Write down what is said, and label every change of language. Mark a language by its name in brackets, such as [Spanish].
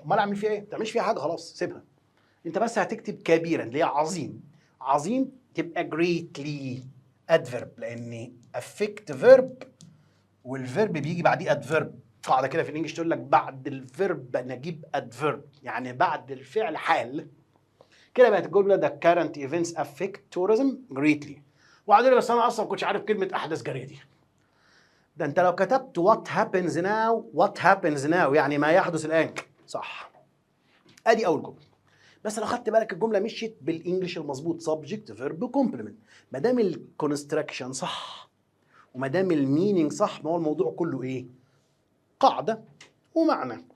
[Arabic] امال اعمل فيها ايه؟ ما تعملش فيها حاجه خلاص سيبها. انت بس هتكتب كبيرا اللي هي عظيم. عظيم تبقى greatly adverb لان affect verb والفيرب بيجي بعديه adverb. قاعده كده في الانجليش تقول لك بعد الفيرب نجيب adverb يعني بعد الفعل حال. كده بقت الجمله ده [English] current events affect tourism greatly. [Arabic] وبعدين بس انا اصلا ما كنتش عارف كلمه احداث جاريه دي. ده انت لو كتبت [English] what happens now [Arabic] يعني ما يحدث الان صح. ادي اول جمله. بس لو خدت بالك الجمله مشيت بالانجلش المظبوط subject verb complement. ما دام الكونستراكشن صح وما دام المينينج صح ما هو الموضوع كله ايه؟ قاعده ومعنى.